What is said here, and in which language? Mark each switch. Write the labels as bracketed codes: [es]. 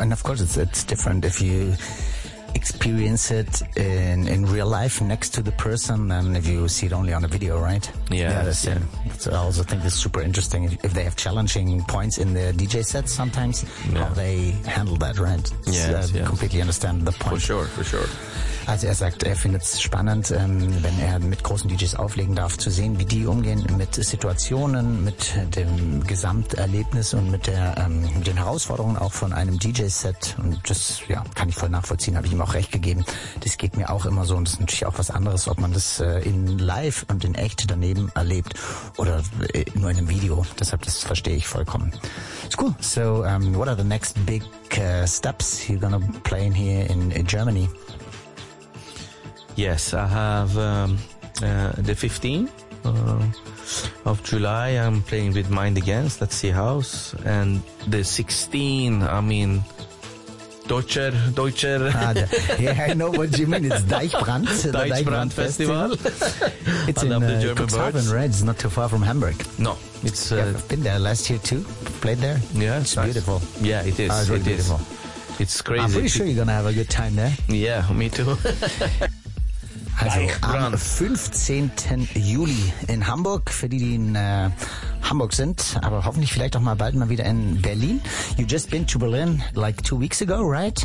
[en] And of course it's different if you experience it in real life next to the person than if you see it only on a video, right? Yeah. I also think it's super interesting if they have challenging points in their DJ sets sometimes, how they handle that, right? Yes, completely understand the point. For sure. [de] Also er sagt, er findet es spannend, wenn er mit großen DJs auflegen darf, zu sehen, wie die umgehen mit Situationen, mit dem Gesamterlebnis und mit der den Herausforderungen auch von einem DJ-Set. Und das kann ich voll nachvollziehen, habe ich ihm auch recht gegeben. Das geht mir auch immer so und das ist natürlich auch was anderes, ob man das in live und in echt daneben erlebt oder nur in einem Video. Deshalb, das verstehe ich vollkommen. [en] It's cool. So what are the next big steps you're going to play in here in Germany? Yes, I have the 15th of July. I'm playing with Mind Against at Sea House. And the 16th, I mean... Deutscher. Yeah, I know what you mean. It's Deichbrand Festival. It's in Cuxhaven Reds, not too far from Hamburg. No. I've been there last year too. Played there. Yeah. It's beautiful. Yeah, it is. Really it beautiful. Is. It's crazy. I'm pretty sure you're going to have a good time there. Yeah, me too. [de] Also am 15. Juli in Hamburg, für die, die in Hamburg sind, aber hoffentlich vielleicht auch mal bald mal wieder in Berlin. [en] You just been to Berlin like 2 weeks ago, right?